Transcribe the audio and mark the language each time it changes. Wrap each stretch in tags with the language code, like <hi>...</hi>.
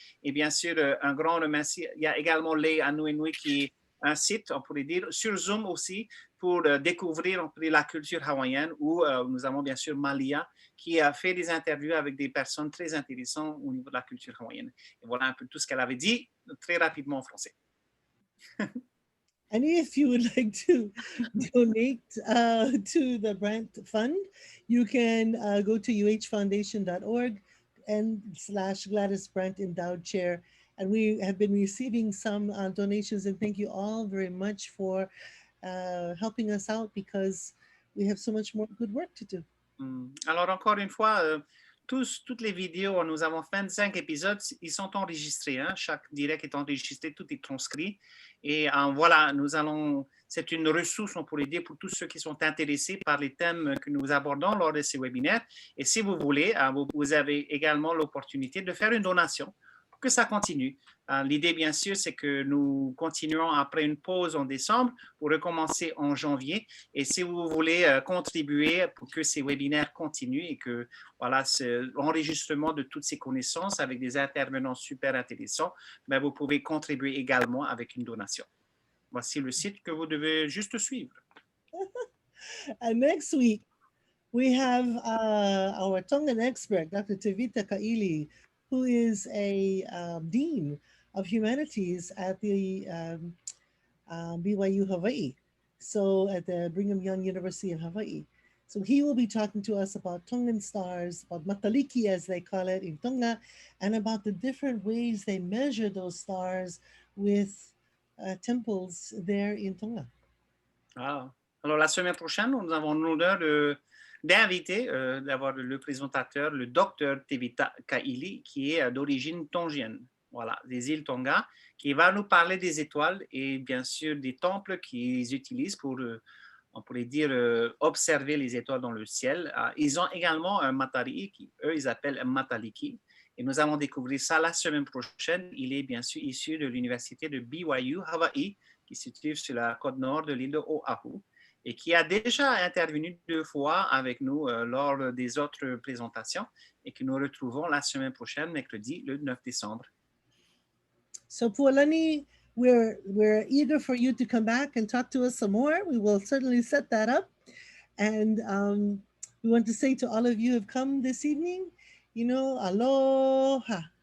<fr>Et bien sûr, un grand remerciement. Il y a également les Nui qui est un site, on pourrait dire, sur Zoom aussi, pour découvrir la culture hawaïenne, où nous avons bien sûr Malia, qui a fait des interviews avec des personnes très intéressantes au niveau de la culture hawaïenne. Et voilà un peu tout ce qu'elle avait dit, très rapidement en français.</fr> <en>And if you would like to donate to the Brand Fund, you can go to uhfoundation.org and /Gladys Brandt Endowed Chair. And we have been receiving some donations, and thank you all very much for helping us out because we have so much more good work to do.</en> <fr>Alors encore une fois, toutes les vidéos, nous avons 25 épisodes, ils sont enregistrés, hein? Chaque direct est enregistré, tout est transcrit. Et voilà, c'est une ressource, on pourrait dire, pour tous ceux qui sont intéressés par les thèmes que nous abordons lors de ces webinaires. Et si vous voulez, vous avez également l'opportunité de faire une donation pour que ça continue. L'idée, bien sûr, c'est que nous continuons après une pause en décembre pour recommencer en janvier. Et si vous voulez contribuer pour que ces webinaires continuent et que voilà, l'enregistrement de toutes ces connaissances avec des intervenants super intéressants, vous pouvez contribuer également avec une donation. Voici le site que vous devez juste suivre.</fr> <en>And next week, we have our Tongan expert, Dr. Tevita Kaili, who is a Dean of Humanities at the BYU Hawaii, so at the Brigham Young University in Hawaii. So he will be talking to us about Tongan stars, about mataliki as they call it in Tonga, and about the different ways they measure those stars with temples there in Tonga. Ah.</en> <fr>Alors la semaine prochaine, nous avons l'honneur d'inviter, d'avoir le présentateur, le docteur Tevita Kaili, qui est d'origine tongienne. voilà, des îles Tonga, qui va nous parler des étoiles et bien sûr des temples qu'ils utilisent pour, on pourrait dire, observer les étoiles dans le ciel. Ils ont également un matari, eux, ils appellent un mataliki. Et nous allons découvrir ça la semaine prochaine. Il est bien sûr issu de l'université de BYU, Hawaï, qui se trouve sur la côte nord de l'île de Oahu, et qui a déjà intervenu 2 fois avec nous lors des autres présentations, et que nous retrouvons la semaine prochaine, mercredi, le 9 décembre.</fr> <en>So Pualani, we're eager for you to come back and talk to us some more. We will certainly set that up. And we want to say to all of you who have come this evening, aloha.</en>